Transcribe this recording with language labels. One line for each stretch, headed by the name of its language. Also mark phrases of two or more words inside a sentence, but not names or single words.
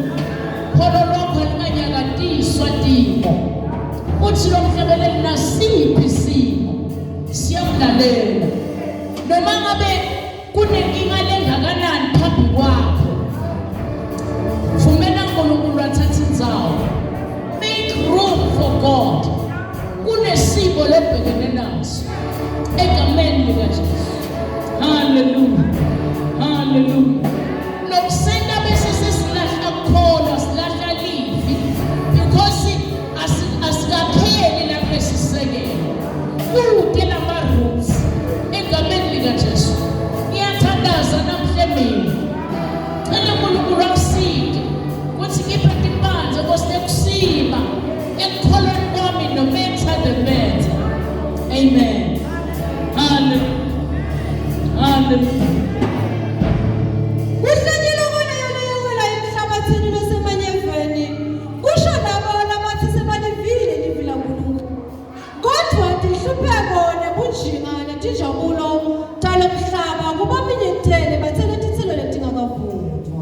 Swati: Kholo lwakho linganyakatiswa timo. Uthi lo mhlabeleli nasiphi isimo siyamlalela noma ngabe kunenkinga lengakanani phambi kwakho. Vumela uNkulunkulu athathe indzawo.
English: Make room for God.
Swati: Kunesimo lebhekene naso egameni likaJesu. Haleluya. Haleluya. Nokusenda bese sesilahla kukholwa silahla livi because asikapheli lapho esisekelo. Kude lama-roots egameni likaJesu. Ngiyathandaza namhle mina. Cela uNkulunkulu akusinde kuthi ngiphe timpanze kosekusima ekukholweni kwami
English: no matter the matter.
Swati: Amen. Hallelujah. Hallelujah. Kuhlanyelwa kona yona yewela emhlabathini lasemanyeveni. Kusho nabona bathi sebalivile livi laNkulunkulu. Kodwa tinhlupheko nebunjingane tinjabulo talo mhlaba kubaminyethele bathele tithelo letingakavuthwa.